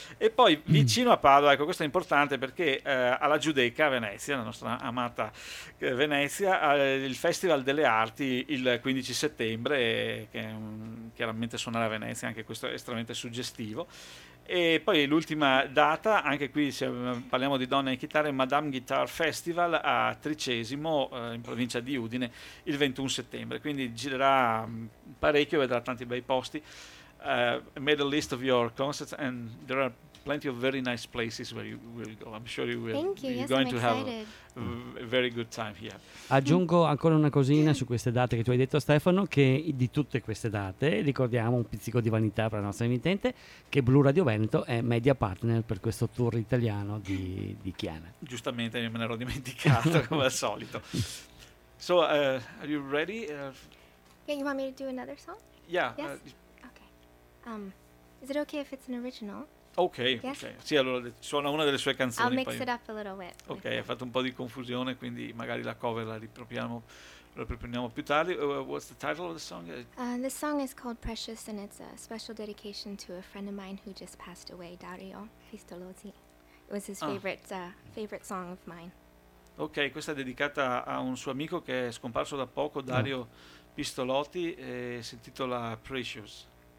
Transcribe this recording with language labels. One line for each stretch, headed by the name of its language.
Italian: E poi vicino a Padova, ecco questo è importante perché alla Giudecca, a Venezia, la nostra amata Venezia, il Festival delle Arti il 15 settembre, che chiaramente suonare a Venezia, anche questo è estremamente suggestivo. E poi l'ultima data, anche qui se parliamo di donne in chitarra, Madame Guitar Festival a Tricesimo, in provincia di Udine, il 21 settembre. Quindi girerà parecchio, vedrà tanti bei posti.
English: Made a list of your concerts and there are plenty of very nice places where you will go. I'm sure you will. Thank you. You're going to have a very good time here.
Italian: Aggiungo ancora una cosina su queste date che tu hai detto, Stefano, che di tutte queste date ricordiamo un pizzico di vanità per la nostra emittente, che Blu Radio Veneto è media partner per questo tour italiano di Chiana. Giustamente me ne ero dimenticato come al solito.
English: So, are you ready? Yeah, you want me to do another song? Yeah. Yes? Okay. Is it okay if it's an original? Okay, yes. Okay.
Italian: Sì, allora suona una delle sue canzoni.
English: I'll mix poi... it up a little bit.
Italian: Ok, ha fatto un po' di confusione, quindi magari la cover la riproponiamo più tardi.
English: What's the title of the song? The song is called Precious and it's a special dedication to a friend of mine who just passed away, Dario Pistolozzi. It was his favorite song of mine.
Italian: Ok, questa è dedicata a un suo amico che è scomparso da poco, Dario Pistolozzi, e si intitola Precious.